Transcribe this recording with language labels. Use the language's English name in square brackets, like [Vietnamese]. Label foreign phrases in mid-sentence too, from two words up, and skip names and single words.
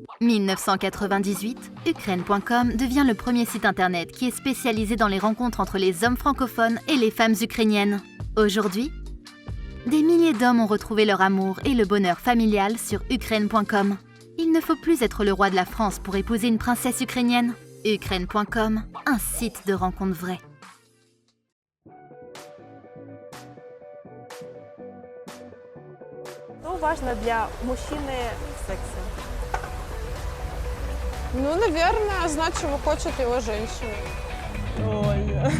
[French] 1998, Ukraine.com devient le premier site internet qui est spécialisé dans les rencontres entre les hommes francophones et les femmes ukrainiennes. Aujourd'hui, des milliers d'hommes ont retrouvé leur amour et le bonheur familial sur Ukraine.com. Il ne faut plus être le roi de la France pour épouser une princesse ukrainienne. Ukraine.com, un site de rencontres vraies. [Russian] Что важно для мужчины в сексе? Ну, наверное, знать, чего хочет его женщина. Ой.